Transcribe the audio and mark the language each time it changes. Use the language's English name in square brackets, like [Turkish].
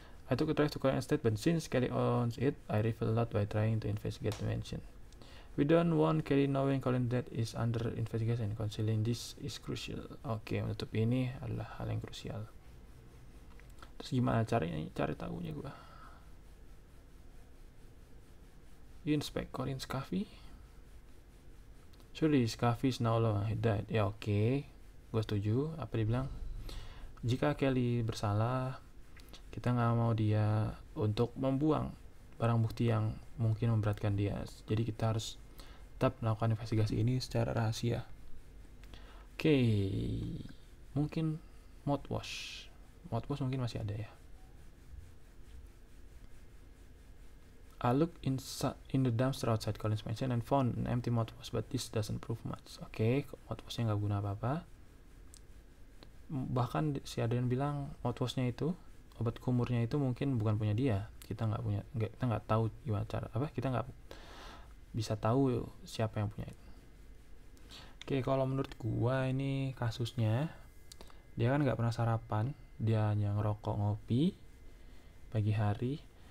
[English] I took a drive to Colin Estate, but since Kelly owns it, I revealed a lot by trying to investigate the mansion. We don't want Kelly knowing Colin death is under investigation. Concealing this is crucial. [Indonesian] Oke, menutup ini adalah hal yang krusial. Terus gimana cari tahunya gue? [English] You inspect Colin's coffee? Surely his coffee is now long. He died. [Indonesian] Ya oke. Gue setuju. Apa dia bilang? Jika Kelly bersalah, kita nggak mau dia untuk membuang barang bukti yang mungkin memberatkan dia. Jadi kita harus tetap melakukan investigasi ini secara rahasia. Oke. Mungkin mouthwash mungkin masih ada ya. [English] I looked in the dumpster outside Colin's mansion and found an empty mouthwash, but this doesn't prove much. [Indonesian] Oke, mouthwashnya nggak guna apa-apa. Bahkan si Adrian bilang mouthwashnya itu, obat kumurnya itu mungkin bukan punya dia. Kita nggak tahu gimana kita nggak bisa tahu siapa yang punya itu. Oke, kalau menurut gua ini kasusnya, dia kan nggak pernah sarapan, dia hanya ngerokok ngopi pagi hari.